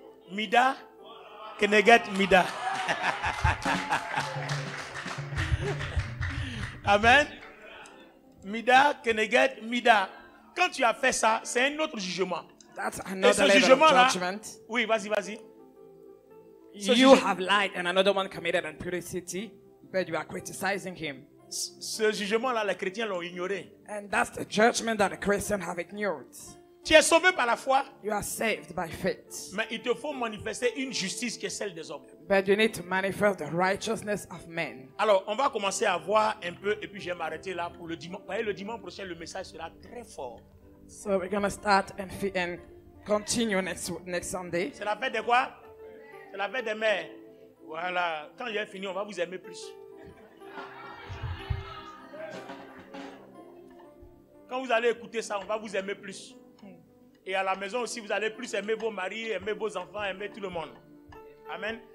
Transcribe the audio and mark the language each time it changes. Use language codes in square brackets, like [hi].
[fr] Mida, Keneget Mida. Amen. Mida, Keneget Mida. Quand tu as fait ça, c'est un autre jugement. [en] That's [fr] Et [en] another [fr] ce [en] level of [fr] jugement-là, [en] judgment. [fr] oui, vas-y. [en] You have lied and another one committed impurity, but you are criticizing him. [fr] Ce jugement-là, les chrétiens l'ont ignoré. [en] And that's the judgment that the Christians have ignored. [fr] Tu es sauvé par la foi, [en] You are saved by faith, [fr] mais il te faut manifester une justice qui est celle des hommes. [en] but you need to manifest the righteousness of men. [fr] Alors, on va commencer à voir un peu, et puis je vais m'arrêter là pour le dimanche. Vous voyez, le dimanche prochain, le message sera très fort. [en] So we're going to start and continue next Sunday. [fr] C'est la fête de quoi? C'est la fête des mères. Voilà. Quand j'ai fini, on va vous aimer plus. Quand vous allez écouter ça, on va vous aimer plus. Et à la maison aussi, vous allez plus aimer vos maris, aimer vos enfants, aimer tout le monde. Amen.